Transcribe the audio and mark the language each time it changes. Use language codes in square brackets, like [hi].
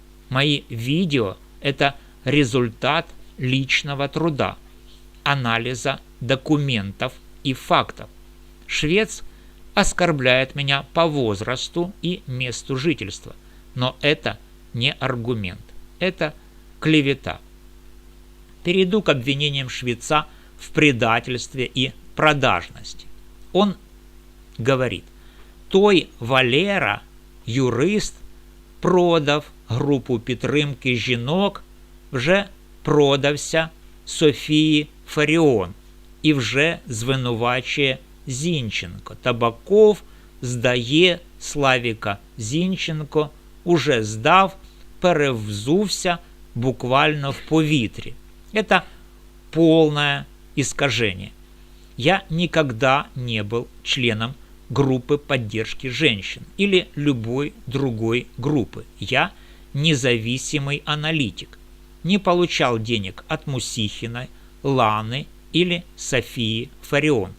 [ru] Мои видео – это результат личного труда, анализа документов и фактов. Швец оскорбляет меня по возрасту и месту жительства, но это не аргумент, это клевета. Перейду к обвинениям швеца в предательстве и продажности. Он говорит: [uk] той Валера, юрист, продав групу підтримки жінок, вже продався Софії Фаріон і вже звинувачує Зінченко. Табаков здає Славіка Зінченко уже здав, перевзувся буквально в повітрі. [ru] Это полное искажение. Я никогда не был членом группы поддержки женщин или любой другой группы. Я независимый аналитик. Не получал денег от Мусихиной, Ланы или Софии Фарион.